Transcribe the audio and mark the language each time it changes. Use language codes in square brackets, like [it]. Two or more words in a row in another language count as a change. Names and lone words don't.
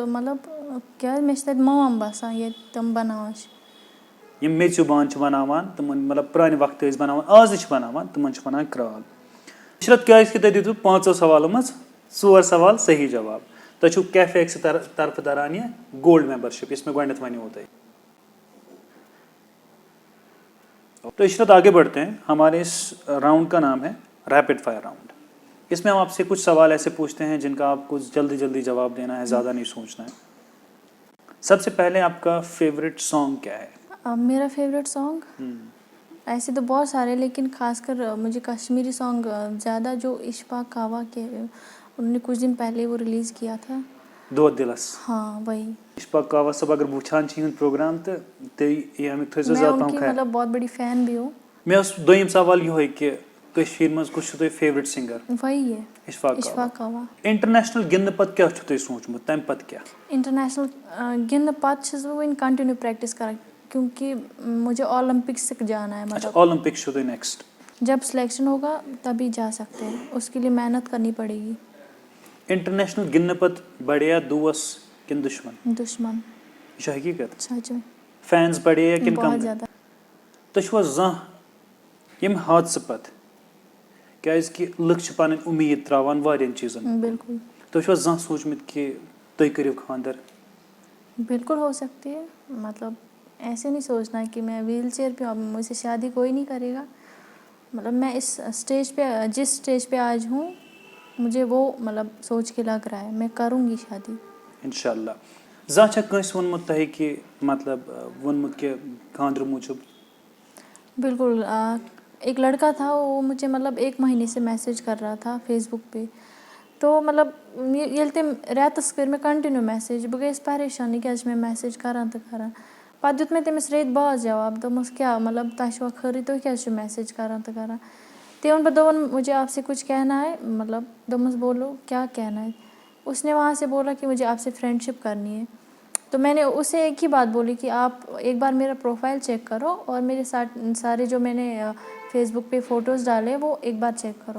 [ks] مطلب کیازِ مےٚ چھِ تَتہِ مام باسان ییٚتہِ تِم بَناوان چھِ. یِم میٚژِو بانہٕ چھِ بَناوان تِمن مطلب پرانہِ وقتہٕ ٲسۍ بَناوان, آز تہِ چھِ بَناوان, تِمن چھِ وَنان کرال. عشرت کیا تُہۍ دِتوٕ 5 سوالو منٛز 4 سوال صحیح جواب. تۄہہِ چھُو کیفے ایکس طرفہٕ تران یہِ [en] gold membership [ks] یُس مےٚ گۄڈنیٚتھ وَنیو تۄہہِ. [ur] تو عشرت آگے بڑھتے ہیں. ہمارے اس راؤنڈ کا نام ہے [en] rapid fire round. [ur] اس میں ہم آپ سے کچھ سوال ایسے پوچھتے ہیں جن کا آپ کو جلدی جلدی جواب دینا ہے, زیادہ نہیں سوچنا ہے. سب سے پہلے آپ کا [en] favorite song [ur] کیا ہے؟ میرا [en] favorite song [ur] ایسے تو بہت سارے, لیکن خاص کر مجھے کشمیری سانگ زیادہ, جو اشفاق کعوہ کے انہوں نے کچھ دن پہلے وہ ریلیز کیا تھا, دود دلس. ہاں وہی. [ks] اشفاق کعوہ صاحب اگر وٕچھان چھِ یِہُنٛد پروگرام تہٕ تُہۍ امیُک تھٲیزیو میں زیادٕ ان پَہَم کی خیال. [ur] مطلب بہت بڑی فین بھی ہوں. [ks] مےٚ اوس دوٚیِم سوال یِہوے کہِ کٔشیٖرِ منٛز کُس چھُو تۄہہِ [en] favorite singer? [ur] وہی ہے اشفاق اشفاق کعوہ. [ks] انٹرنیشنل گِنٛدنہٕ پتہٕ کیٛاہ چھُو تۄہہِ سوٗنٛچمُت, تَمہِ پتہٕ کیٛاہ؟ انٹرنیشنل گِنٛدنہٕ پتہٕ چھَس بہٕ وٕنہِ [en] continue practice [ks] کران, [ur] کیونکہ مجھے اولمپکس تک جانا ہے. اچھا, [ks] مطلب اولمپکس چھُو تۄہہِ نیکسٹ. [ur] جب سلیکشن ہوگا تبھی جا سکتے ہیں, اس کے لیے محنت کرنی پڑے گی. [ks] انٹرنیشنل گِنٛدنہٕ پتہٕ بڑیا دوس کِنہٕ دُشمن؟ دشمن. یہِ چھا حقیٖقت؟ [ur] سچ میں [ks] فینز بڑے یا کِنہٕ کم [ur] بہت [ks] گٔے؟ [ur] زیادہ. [ks] تُہۍ چھُوا زانٛہہ ییٚمہِ حادثہٕ پتہٕ, کیٛازِکہِ لُکھ چھِ پنٕنۍ اُمیٖد ترٛاوان واریاہن چیٖزن, بالکل تُہۍ چھُوا زانٛہہ سوٗنٛچمُت کہِ تُہۍ کٔرِو خانٛدر؟ [ur] بالکل ہو سکتی ہے. مطلب ایسے نہیں سوچنا کہ میں [en] wheel chair [ur] پہ ہوں, مجھ سے شادی کوئی نہیں کرے گا. مطلب میں اس اسٹیج پہ, جس اسٹیج پہ آج ہوں, مجھے وہ مطلب سوچ کے لگ رہا ہے میں کروں گی شادی انشاءاللہ. [ks] زانٛہہ چھا کٲنٛسہِ ووٚنمُت تۄہہِ کہِ مطلب ووٚنمُت کہِ خانٛدرٕ موٗجوٗب؟ بالکل. [ur] ایک لڑکا تھا, وہ مجھے مطلب 1 مہینے سے میسیج کر رہا تھا فیس بک پہ. [ks] تو مطلب ییٚلہِ تٔمۍ رٮ۪تَس کٔرۍ مےٚ [en] continue message, [ks] بہٕ گٔیَس پریشان یہِ کیٛازِ چھِ مےٚ میسیج کران تہٕ کران. پَتہٕ دیُت مےٚ تٔمِس رٮ۪تۍ بعد جواب, دوٚپمَس کیٛاہ مطلب تۄہہِ چھُوا خٲرٕے, تُہۍ کیٛازِ چھِو میسیج کران تہٕ کران. تٔمۍ ووٚن پَتہٕ دوٚپُن [ur] مجھے آپ سے کچھ کہنا ہے. مطلب دوٚپمَس بولو کیا کہنا ہے. اس نے وہاں سے بولا کہ مجھے آپ سے فرینڈ شپ کرنی ہے. تو میں نے اسے ایک ہی بات بولی کہ آپ ایک بار میرا پروفائل چیک کرو, اور میرے سارے جو میں نے فیس بک پہ فوٹوز ڈالے وہ ایک بار چیک کرو.